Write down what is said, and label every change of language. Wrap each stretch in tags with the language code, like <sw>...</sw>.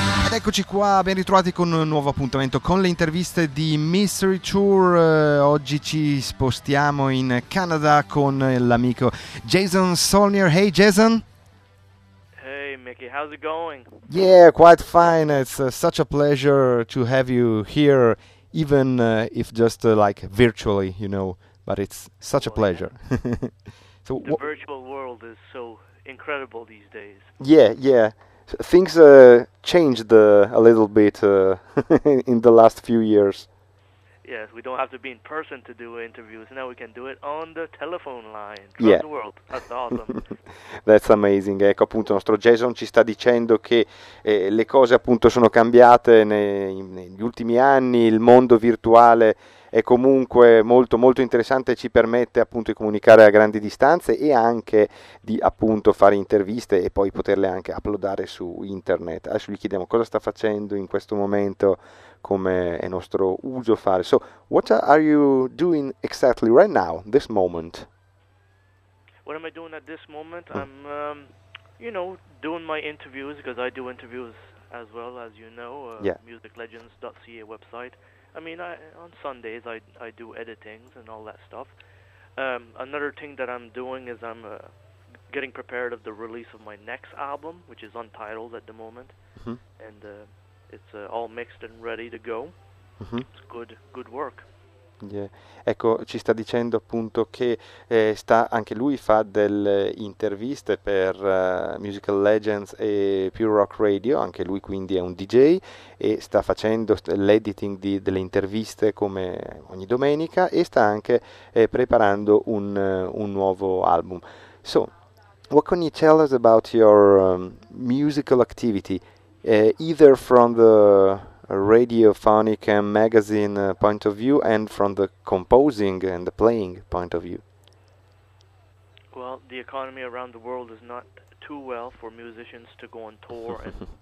<it>Eccoci qua, ben ritrovati con un nuovo appuntamento con le interviste di Mystery Tour. Oggi ci spostiamo in Canada con l'amico Jason Solnier.</it> <en>Hey Jason! Hey Mickey, how's it going? Yeah, quite fine. It's such a pleasure to have you here, even if just like virtually, you know, but it's such a pleasure. So the virtual world is so incredible these days. Yeah. Things changed a little bit in the last few years. Yes, we don't have to be in person to do interviews. Now we can do it on the telephone line. Yeah. The world. That's awesome. That's amazing.</en> <it>Ecco, appunto, il nostro Jason ci sta dicendo che le cose appunto sono cambiate negli ultimi anni. Il mondo virtuale è comunque molto molto interessante, ci permette appunto di comunicare a grandi distanze e anche di appunto fare interviste e poi poterle anche uploadare su internet. Adesso gli chiediamo cosa sta facendo in questo momento, come è nostro uso fare.</it> <en>So what are you doing exactly right now, this moment? What am I doing at this moment? I'm doing my interviews, because I do interviews as well, as you know. Musiclegends.ca website. I mean, on Sundays I do editings and all that stuff. Another thing that I'm doing is I'm getting prepared of the release of my next album, which is untitled at the moment. Mm-hmm. And it's all mixed and ready to go. Mm-hmm. It's good work. Yeah.</en> <it>Ecco, ci sta dicendo appunto che sta anche lui fa delle interviste per Musical Legends e Pure Rock Radio, anche lui quindi è un DJ e sta facendo l'editing delle interviste come ogni domenica e sta anche preparando un nuovo album.</it> <en>So, what can you tell us about your musical activity, either from the a radiophonic and magazine point of view and from the composing and the playing point of view? Well, the economy around the world is not too well for musicians to go on tour and</en>